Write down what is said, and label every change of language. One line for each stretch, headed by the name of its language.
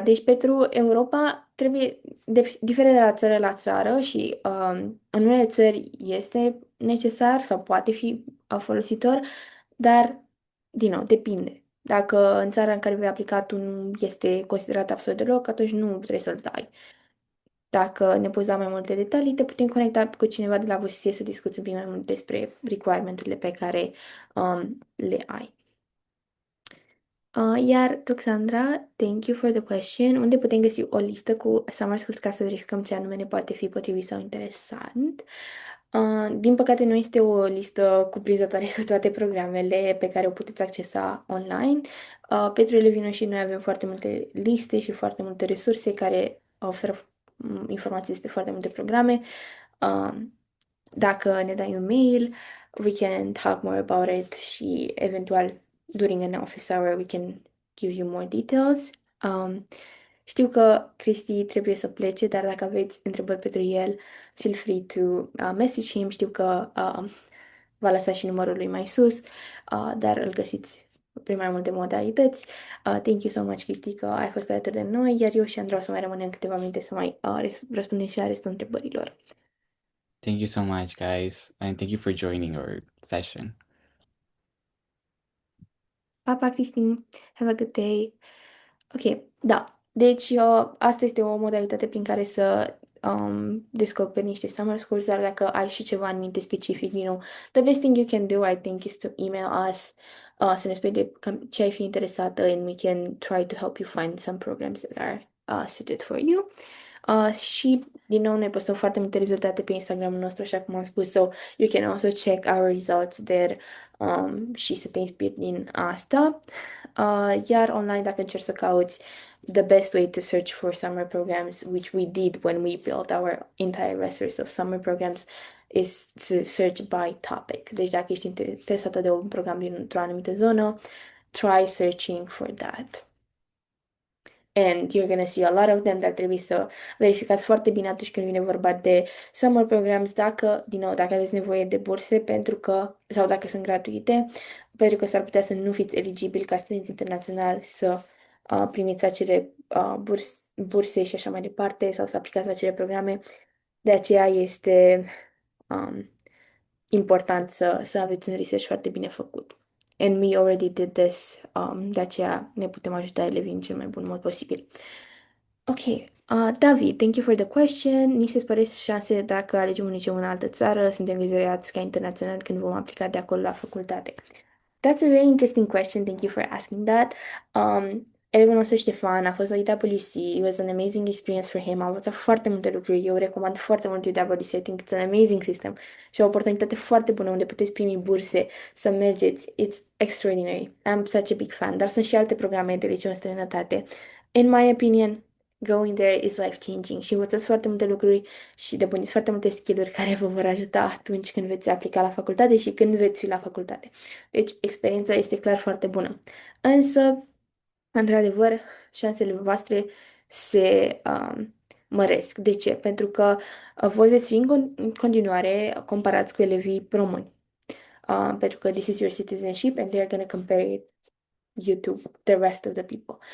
Romanian: Deci pentru Europa trebuie diferă de la țară la țară și în unele țări este necesar sau poate fi folositor, dar din nou depinde. Dacă în țara în care vei aplica tu nu este considerat absolut deloc, atunci nu trebuie să-l dai. Dacă ne poți da mai multe detalii, te putem conecta cu cineva de la VSC să discuți un pic mai mult despre requirement-urile pe care le ai.
English: Iar, Roxandra, thank you for the question.
Romanian: Unde putem găsi o listă cu summer schools ca să verificăm ce anume ne poate fi potrivit sau interesant? Din păcate, nu este o listă cuprinzătoare cu toate programele pe care o puteți accesa online. Pentru elevii noștri noi avem foarte multe liste și foarte multe resurse care oferă informații despre foarte multe programe.
English: Um,
Romanian: Dacă ne dai un mail,
English: we can talk more about it
Romanian: și eventual
English: during an office hour we can give you more details.
Romanian: Știu că Cristi trebuie să plece, dar dacă aveți întrebări pentru el,
English: feel free to message him.
Romanian: Știu că va lăsa și numărul lui mai sus, dar îl găsiți prin mai multe modalități.
English: Thank you so much,
Romanian: Cristi, că ai fost alături de noi, iar eu și Andrei o să mai rămânem câteva minute să mai răspundem și la restul întrebărilor.
English: Thank you so much, guys, and thank you for joining our session.
Romanian: Pa, pa,
English: Cristin! Have a good day! Ok, da.
Romanian: Deci, asta este o modalitate prin care să descoperi niște summer schools, dar dacă ai și ceva în minte specific,
English: the best thing you can do, I think, is to email us,
Romanian: să ne spui de ce ai fi interesată
English: and we can try to help you find some programs that are suited for you.
Romanian: Și, din nou, ne postăm foarte multe rezultate pe Instagramul nostru, așa cum am spus,
English: so you can also check our results there
Romanian: și să te inspiri din asta. Iar online, dacă încerci să cauți
English: the best way to search for summer programs, which we did when we built our entire resource of summer programs, is to search by topic.
Romanian: Deci dacă ești interesată de un program dintr-o anumită zonă,
English: try searching for that. And you're gonna see a lot of them,
Romanian: dar trebuie să verificați foarte bine atunci când vine vorba de summer programs, dacă, din nou, dacă aveți nevoie de burse pentru că, sau dacă sunt gratuite, pentru că s-ar putea să nu fiți eligibili ca studenți internaționali să primiți acele burse și așa mai departe, sau să aplicați la acele programe. De aceea este um, important să aveți un research foarte bine făcut.
English: And we already did this,
Romanian: de aceea ne putem ajuta elevii în cel mai bun mod posibil.
English: Ok, David, thank you for the question.
Romanian: Ni se spăresc șanse dacă alegem un liceu în altă țară, suntem vizionați ca internațional când vom aplica de acolo la facultate.
English: That's a very interesting question. Thank you for asking that.
Romanian: Elevul nostru Ștefan a fost la UWC.
English: It was an amazing experience for him.
Romanian: Am învățat foarte multe lucruri. Eu recomand foarte mult UWC.
English: I think it's an amazing system.
Romanian: Și o oportunitate foarte bună unde puteți primi burse să mergeți.
English: It's extraordinary. I'm such a big fan.
Romanian: Dar sunt și alte programe de liceu în străinătate.
English: In my opinion, going there is life-changing
Romanian: și învățați foarte multe lucruri și dobândiți foarte multe skill-uri care vă vor ajuta atunci când veți aplica la facultate și când veți fi la facultate. Deci, experiența este clar foarte bună. Însă, într-adevăr, șansele voastre se măresc. De ce? Pentru că voi veți fi în continuare comparați cu elevii români. Pentru că
English: this is your citizenship and they're gonna compare it you to the rest of the people.